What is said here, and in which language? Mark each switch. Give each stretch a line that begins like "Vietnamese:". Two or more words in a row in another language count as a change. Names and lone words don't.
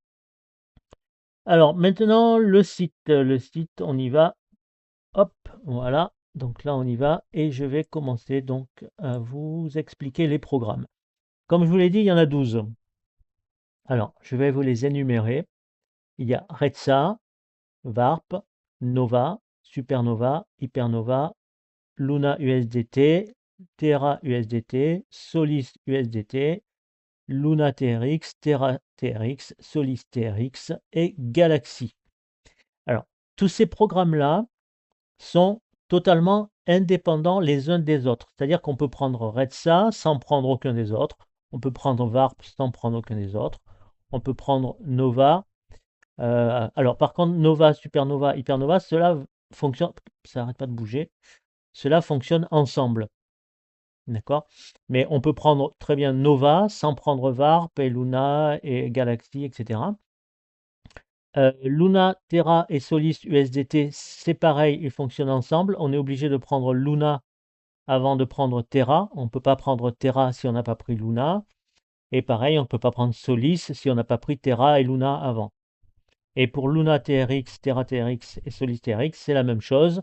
French: Alors, maintenant, le site. Le site, on y va. Hop, voilà. Donc là, on y va et je vais commencer donc à vous expliquer les programmes. Comme je vous l'ai dit, il y en a 12. Alors, je vais vous les énumérer. Il y a Retsa, Varp, Nova, Supernova, Hypernova, Luna USDT, Terra USDT, Solis USDT, Luna TRX, Terra TRX, Solis TRX et Galaxy. Alors, tous ces programmes-là sont totalement indépendants les uns des autres. C'est-à-dire qu'on peut prendre Retsa sans prendre aucun des autres. On peut prendre Varp sans prendre aucun des autres. On peut prendre Nova. Alors, par contre, Nova, Supernova, Hypernova, cela fonctionne. Ça n'arrête pas de bouger. Cela fonctionne ensemble. D'accord? Mais on peut prendre très bien Nova sans prendre Varp et Luna et Galaxy, etc. Luna, Terra et Solis USDT, c'est pareil, ils fonctionnent ensemble. On est obligé de prendre Luna avant de prendre Terra. On ne peut pas prendre Terra si on n'a pas pris Luna. Et pareil, on ne peut pas prendre Solis si on n'a pas pris Terra et Luna avant. Et pour Luna TRX, Terra TRX et Solis TRX, c'est la même chose.